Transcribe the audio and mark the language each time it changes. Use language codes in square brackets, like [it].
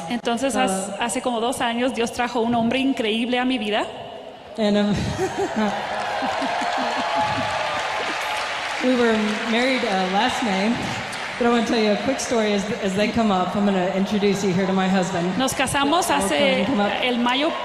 [es] Entonces hace como 2 años Dios trajo un hombre increíble a mi vida. [en] And we were married last May, but I want to tell you a quick story as they come up. I'm going to introduce you here to my husband. [es] Nos casamos hace el mayo